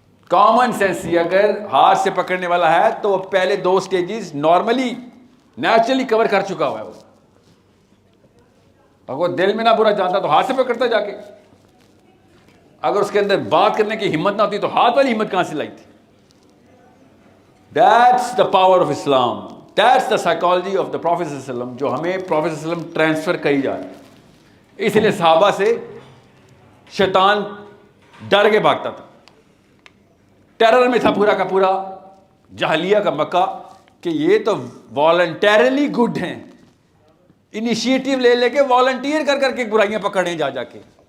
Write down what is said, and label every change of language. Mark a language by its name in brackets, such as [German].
[Urdu] Common sense ہی اگر ہاتھ سے پکڑنے والا ہے تو وہ پہلے 2 سٹیجز نارملی نیچرلی کور کر چکا ہوا ہے. وہ اگر وہ دل میں نہ برا جانتا تو ہاتھ سے پکڑتا جا کے. اگر اس کے اندر بات کرنے کی ہمت نہ ہوتی تو ہاتھ والی ہمت کہاں سے لائی تھی. [English] That's the power of Islam. That's the psychology of the Prophet صلی اللہ علیہ وسلم [Urdu] جو ہمیں Prophet صلی اللہ علیہ وسلم ٹرانسفر کری جا رہی ہے. اس لیے صحابہ سے شیطان ڈر کے بھاگتا تھا. ٹیرر میں تھا پورا کا پورا جاہلیہ کا مکہ کہ یہ تو والنٹیرلی گڈ ہیں، انیشیٹو لے لے کے والنٹیئر کر کر کے برائیاں پکڑیں جا جا کے.